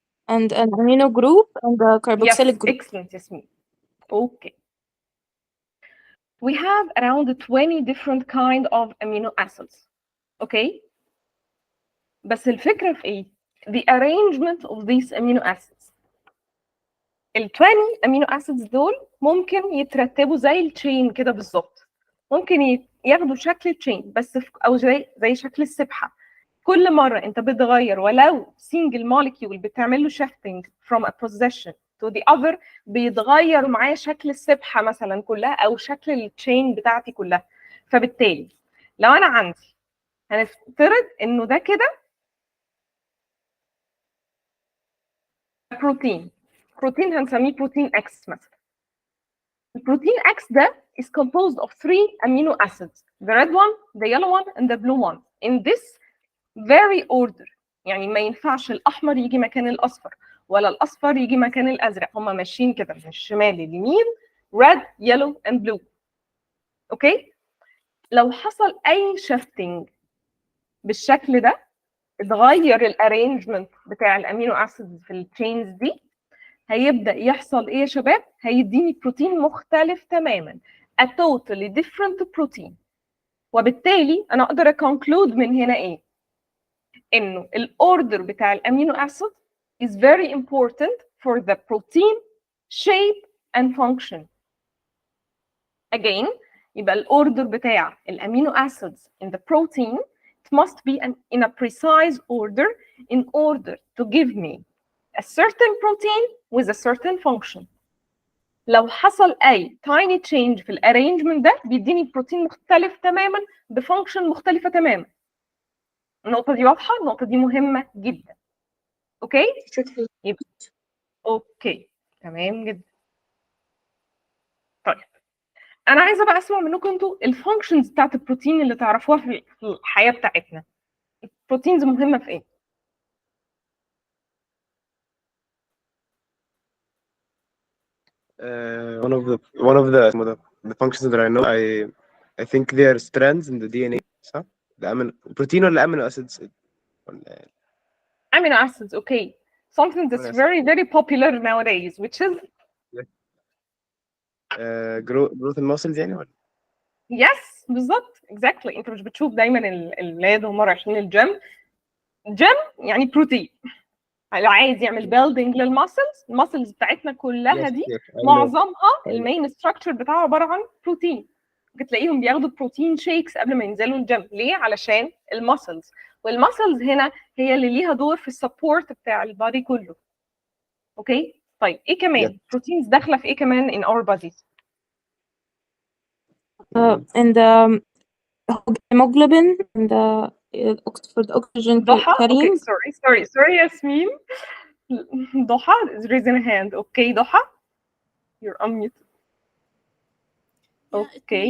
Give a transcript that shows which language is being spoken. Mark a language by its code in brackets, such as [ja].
[en] and an amino group and a carboxylic group. excellent, Yasmin. Okay. We have around 20 different kind of amino acids. Okay. [ar] بس الفكرة في ايه؟ [en] The arrangement of these amino acids. [ar] ال 20 amino acids دول ممكن يترتبوا زي التشين كده بالظبط. ممكن ياخدوا شكل التشين بس او زي شكل السبحة. كل مرة انت بتغير ولو single molecule بتعمل له [en] shifting from a position to the other [ar] بيتغير معاه شكل السبحة مثلا كلها او شكل التشين بتاعتي كلها. فبالتالي لو انا عندي هنفترض انه ده كده بروتين هنسميه بروتين X مثلا. البروتين X ده [en] is composed of 3 amino acids, the red one, the yellow one, and the blue one. In this very order. [ar] يعني ما ينفعش الأحمر يجي مكان الأصفر ولا الأصفر يجي مكان الأزرق. هما ماشيين كده من الشمال لليمين [en] red, yellow, and blue. [ar] أوكي؟ لو حصل أي shifting بالشكل ده اتغير الارينجمنت بتاع الامينو اسيدز في التشينز دي هيبدا يحصل ايه يا شباب؟ هيديني بروتين مختلف تماما [en] a totally different protein. [ar] وبالتالي انا اقدر اكونكلود من هنا ايه؟ انه الاوردر بتاع الامينو اسيد [en] is very important for the protein shape and function. Again [ar] يبقى الاوردر بتاع الامينو اسيدز [en] in the protein it must be in a precise order in order to give me a certain protein with a certain function. [ar] لو حصل أي [en] tiny change [ar] في الارينجمنت ده بيديني بروتين مختلف تماما بفانكشن مختلفة تماما. النقطة دي واضحة؟ النقطة دي مهمة جدا. أوكي؟ يبقى أوكي تمام جدا. طيب أنا عايزة بقى أسمع منكم أنتوا الفانكشنز بتاعت البروتين اللي تعرفوها في الحياة بتاعتنا. البروتينز مهمة في إيه؟ [en] one of the functions that I know, I think they are strands in the DNA. [ar] صح؟ البروتين ولا amino acids؟ [en] Amino acids, okay. Something that's very popular nowadays, which is growth in muscles [ar] يعني ولا؟ [en] Yes, [ar] بالظبط. [en] Exactly. [ar] أنت مش بتشوف دايما الولاد وهم رايحين الجيم. جيم يعني بروتين. لو عايز يعمل building للمسلز، المسلز بتاعتنا كلها [en] Yes, [ar] دي [en] yes, I know. [ar] معظمها [en] I know. [ar] المين ستراكشر بتاعها عباره عن بروتين. تلاقيهم بياخدوا بروتين شيكس قبل ما ينزلوا الجيم. ليه؟ علشان المسلز، والمسلز هنا هي اللي ليها دور في السبورت بتاع البادي كله. اوكي، طيب ايه كمان؟ بروتينز داخله في ايه كمان [en] in our bodies؟ and the hemoglobin and the for the oxygen [ar] ضحى. اوكي [en] carrying. sorry ياسمين. ضحى is raising a hand. Okay ضحى you're unmuted. Okay.